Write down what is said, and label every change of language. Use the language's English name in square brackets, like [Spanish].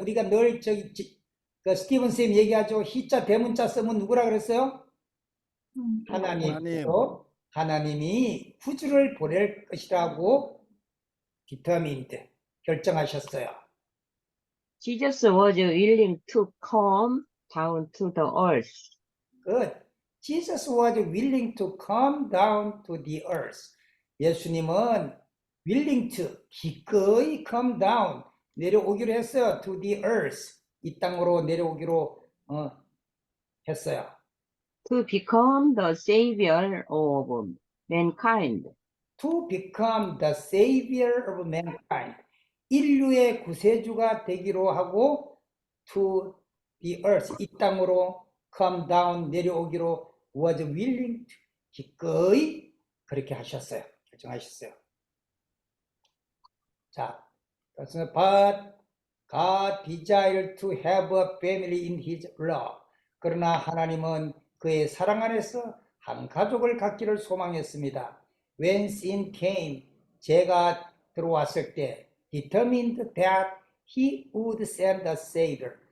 [Korean] 우리가 늘 스티븐 쌤 얘기하죠. 히자 대문자 쓰면 누구라 그랬어요? 하나님. 하나님이 구주를 보낼 것이라고 determined, 결정하셨어요. [English] Jesus was willing to come down to the earth. Good. Jesus was willing to come down to the earth. [Korean] 예수님은 [English] willing to, [Korean] 기꺼이 [English] come down, [Korean] 내려오기로 했어요. [English] to the earth. [Korean] 이 땅으로 내려오기로 했어요. [English] To become the Savior of mankind. To become the Savior of mankind. [Korean] 인류의 구세주가 되기로 하고 [English] to the earth, [Korean] 이 땅으로 come down, 내려오기로 [English] was willing to, [Korean] 기꺼이 그렇게 하셨어요. 결정하셨어요. 자, 그래서 [English] but God desired to have a family in his love. [Korean] 그러나 하나님은 그의 사랑 안에서 한 가족을 갖기를 소망했습니다. [English] When sin came, [Korean] 죄가 들어왔을 때 [English] determined that he would send a savior.